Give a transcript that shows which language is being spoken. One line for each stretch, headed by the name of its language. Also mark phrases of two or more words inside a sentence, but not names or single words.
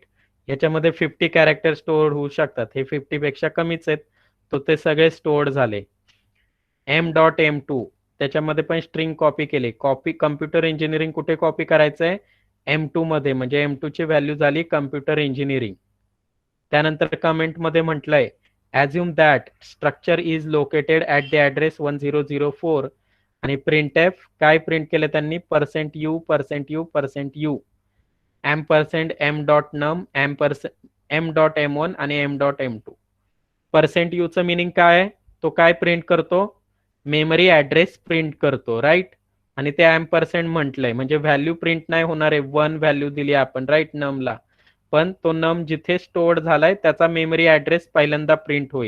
Marathi: याच्यामध्ये 50 कॅरेक्टर स्टोअर होऊ शकतात. हे 50 पेक्षा कमीच आहेत, तो ते सगळे स्टोअर झाले. m.m2 त्याच्यामध्ये पण स्ट्रिंग कॉपी केली. कॉपी
English: computer engineering
Marathi: कुठे कॉपी करायचंय? m2 मध्ये, म्हणजे m2 ची व्हॅल्यू झाली
English: computer engineering.
Marathi: त्यानंतर कमेंट मध्ये म्हटलंय
English: assume that structure is located at the address 1004
Marathi: आणि printf काय प्रिंट केलं त्यांनी?
English: %u%u%u ampersand m.num m.m1 आणि m.m2.
Marathi: %u चं मीनिंग काय? तो काय प्रिंट करतो? मेमरी ऍड्रेस प्रिंट करतो, राईट. आणि ते ampersand म्हटलंय म्हणजे व्हॅल्यू प्रिंट नाही होणार आहे. 1 व्हॅल्यू दिली आपण, राईट, नमला. पण तो नम जिथे स्टोअर झालाय त्याचा मेमरी ऍड्रेस पहिल्यांदा प्रिंट होईल.